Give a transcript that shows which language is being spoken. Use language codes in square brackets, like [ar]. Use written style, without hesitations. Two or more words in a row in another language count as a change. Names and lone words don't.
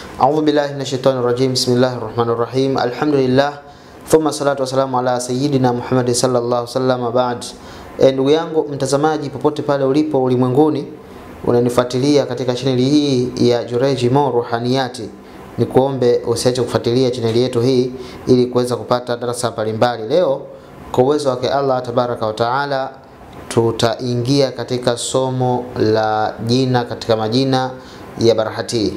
[ar] أعوذ بالله من الشيطان الرجيم. بسم الله الرحمن الرحيم. Alhamdulillah. ثم الصلاة والسلام على سيدنا محمد صلى الله عليه وسلم بعد. [sw] Ndugu yangu mtazamaji popote pale ulipo ulimwenguni unanifuatilia katika chaneli hii ya Jureej Mo Ruhaniyati, nikuombe usiache kufuatilia chaneli yetu hii ili kuweza kupata darasa mbalimbali. Leo kwa uwezo wake Allah [ar] تبارك وتعالى [sw] tutaingia katika somo la jina katika majina ya Barahati.